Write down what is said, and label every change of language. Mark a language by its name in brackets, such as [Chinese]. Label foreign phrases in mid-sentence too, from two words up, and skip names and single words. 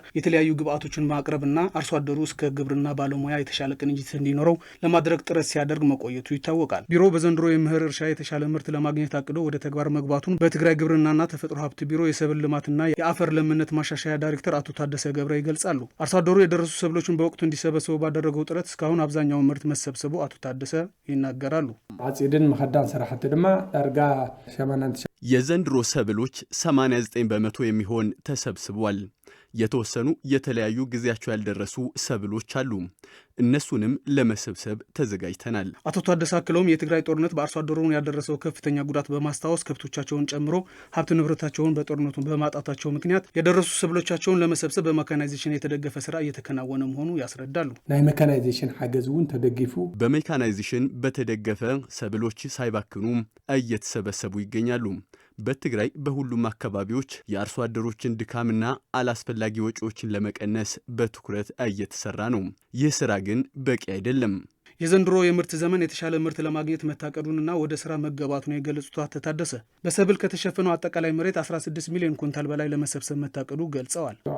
[Amharic] የተለያዩ ግብአቶችን ማቅረብና አርሶ አደሩ እስከ ግብርና ባለሙያ የተሻለ ቅንጅት እንዲኖረው ለማድረግ ጥረት ሲያደርግ መቆየቱ ይታወቃል። ቢሮው በዘንድሮ የመኸር እርሻ የተሻለ ምርት ለማግኘት አቅዶ ወደ ተግባር መግባቱን በትግራይ ግብርናና ተፈጥሮ ሀብት ቢሮ የሰብል ልማትና የአፈር ለምነት ማሻሻያ ዳይሬክተር አቶ ታደሰ ገብረ ይገልጻሉ። አርሶ አደሩ የደረሱ ሰብሎችን በወቅቱ እንዲሰበሰቡ ባደረገው ጥረት እስካሁን አብዛኛው ምርት መሰብሰቡ አቶ ታደሰ ይናገራሉ። [Tigrinya] አጽድን መኸዳን ሰራሕቲ ድማ ዳርጋ [Amharic] የዘንድሮ ሰብሎች 89 በመቶ የሚሆን ተሰብስቧል። የተወሰኑ የተለያዩ ጊዜያቸው ያልደረሱ ሰብሎች አሉ። እነሱንም ለመሰብሰብ ተዘጋጅተናል። አቶ ታደሰ አክለውም የትግራይ ጦርነት በአርሶ አደሩን ያደረሰው ከፍተኛ ጉዳት በማስታወስ ከብቶቻቸውን ጨምሮ ሀብት ንብረታቸውን በጦርነቱ በማጣታቸው ምክንያት የደረሱ ሰብሎቻቸውን ለመሰብሰብ በሜካናይዜሽን የተደገፈ ስራ እየተከናወነ መሆኑ ያስረዳሉ። [Tigrinya] ናይ ሜካናይዜሽን ሓገዝ እውን ተደጊፉ [Amharic] በሜካናይዜሽን በተደገፈ ሰብሎች ሳይባክኑ እየተሰበሰቡ ይገኛሉ። በትግራይ በሁሉም አካባቢዎች የአርሶ አደሮችን ድካምና አላስፈላጊ ወጪዎችን ለመቀነስ በትኩረት እየተሰራ ነው። ይህ ስራ ግን በቂ አይደለም። የዘንድሮ የምርት ዘመን የተሻለ ምርት ለማግኘት መታቀዱንና ወደ ስራ መገባቱን የገለጹት አቶ ታደሰ በሰብል ከተሸፈነው አጠቃላይ መሬት 16 ሚሊዮን ኩንታል በላይ ለመሰብሰብ መታቀዱ ገልጸዋል።